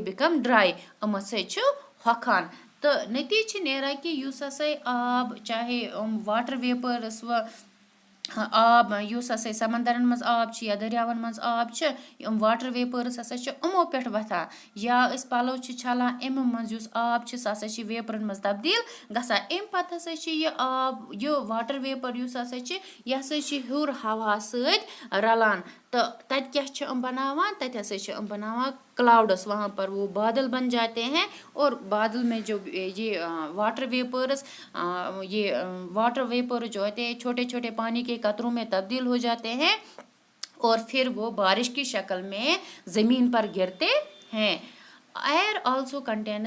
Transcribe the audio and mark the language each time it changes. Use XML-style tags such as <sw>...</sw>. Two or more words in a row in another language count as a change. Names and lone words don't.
<ks>بِکم ڈراے یِم ہسا چھِ ہۄکھان تہٕ نتیٖجہٕ چھِ نیران کہِ یُس ہسا آب چاہے</ks> <en>water vapours</en> <ks>آب یُس ہسا سمندرن منٛز آب چھُ یا دٔریاون منٛز آب چھِ یِم</ks> <en>water vapours</en> <ks>ہسا چھِ یِمو پٮ۪ٹھ وۄتھان یا أسۍ پلو چھِ چھلان اَمہِ منٛز یُس آب چھُ سُہ ہسا چھِ ویپرن منٛز تبدیٖل گژھان اَمہِ پتہٕ ہسا چھِ یہِ آب یہِ</ks> <en>water vapour</en> <ks>یُس ہسا چھِ یہِ ہسا چھِ ہیوٚر ہواہس سۭتۍ رلان تہٕ تتہِ کیاہ چھِ یِم بناوان تتہِ ہسا چھِ یِم بناوان کلاوڈس</ks> <ur>وہاں پر وہ بادل بن جاتے ہیں اور بادل میں جو یہ واٹر ویپرز یہ</ur> <en>water vapours</en> <ur>جو ہوتے ہیں چھوٹے چھوٹے پانی کے قطروں میں تبدیل ہو جاتے ہیں اور پھر وہ بارش کی شکل میں زمین پر گرتے ہیں</ur> <en>air also contains</en>